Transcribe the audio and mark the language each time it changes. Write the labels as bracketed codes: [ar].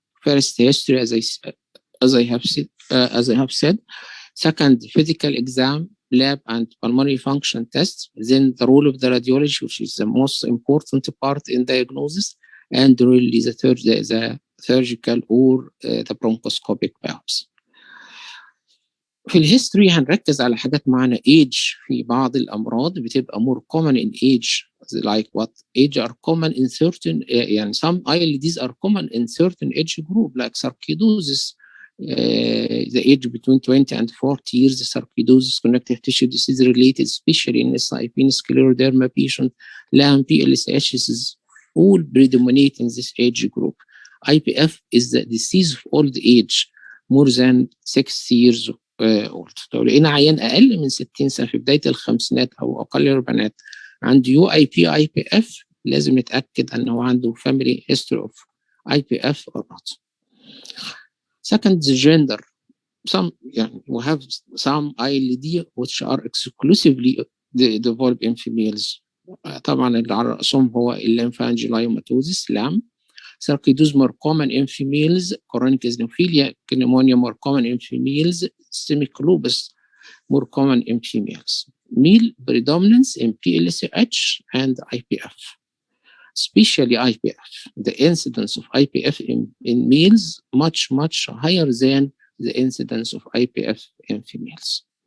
[en] First, history, as I have said. Second, physical exam, lab, and pulmonary function tests. Then the role of the radiology, which is the most important part in diagnosis, and really the surgical or the bronchoscopic biopsy. [ar] في الهيستوري هنركز على حاجات معنا age. في بعض الأمراض بتبقى [en] more common in age, like what age are common in certain [ar] يعني [en] some ILDs are common in certain age group, like sarcoidosis, the age between 20 and 40 years, sarcoidosis, connective tissue disease related, especially in SIP, scleroderma patient, LAM, PLCH, all predominate in this age group. IPF is the disease of old age, more than 60 years old. [ar] لو لقينا عيان أقل من 60 سنة في بداية الخمسينات أو أقل الأربعينات عنده UIP IPF، لازم نتأكد أنه عنده [en] family history of IPF or not. Second, the gender. We have some ILD which are exclusively developed in females. [ar] طبعا اللي على رأسهم هو الليمفانجيولايوماتوزيس LAM. [en] Sarcoidosis more common in females, chronic eosinophilia pneumonia more common in females, systemic lupus more common in females. Male predominance in PLCH and IPF, especially IPF. The incidence of IPF in males much higher than the incidence of IPF in females.